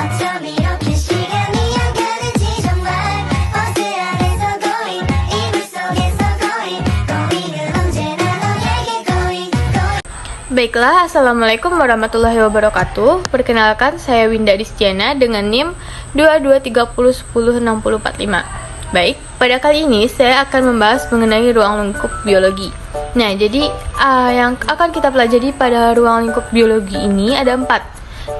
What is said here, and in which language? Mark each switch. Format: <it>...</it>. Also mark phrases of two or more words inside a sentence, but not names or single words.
<ko>넌 이렇게 시간이 안 가는지 정말 버스 안에서 going 이불 속에서 going 은 언제나 너에게 going.</ko> <id>Baiklah,</id> <ar>السلام عليكم ورحمة الله وبركاته.</ar> <id>Perkenalkan, saya Winda Distiana dengan NIM 2230106045. Baik, pada kali ini saya akan membahas mengenai ruang lingkup biologi. Nah, jadi yang akan kita pelajari pada ruang lingkup biologi ini ada 4.</id>